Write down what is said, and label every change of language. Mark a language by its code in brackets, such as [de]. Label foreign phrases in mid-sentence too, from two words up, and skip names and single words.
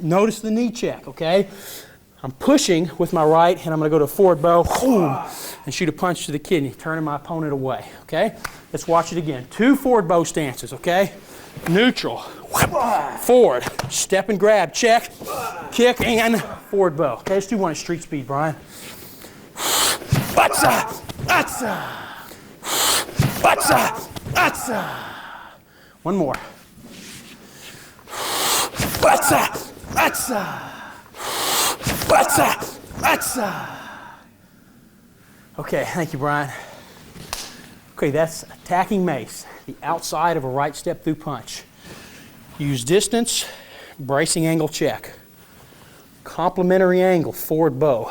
[en] Notice the knee check, okay? I'm pushing with my right, and I'm going to go to a forward bow, boom, and shoot a punch to the kidney, turning my opponent away, okay? Let's watch it again. 2 forward bow stances, okay? Neutral, forward, step and grab, check, kick, and forward bow. Okay, let's do one at street speed, Brian. Batsa, batsa, batsa, batsa. One more. Batsa, batsa. Okay, thank you, Brian. Okay, that's attacking mace, the outside of a right step through punch. Use distance, bracing angle check. Complementary angle, forward bow.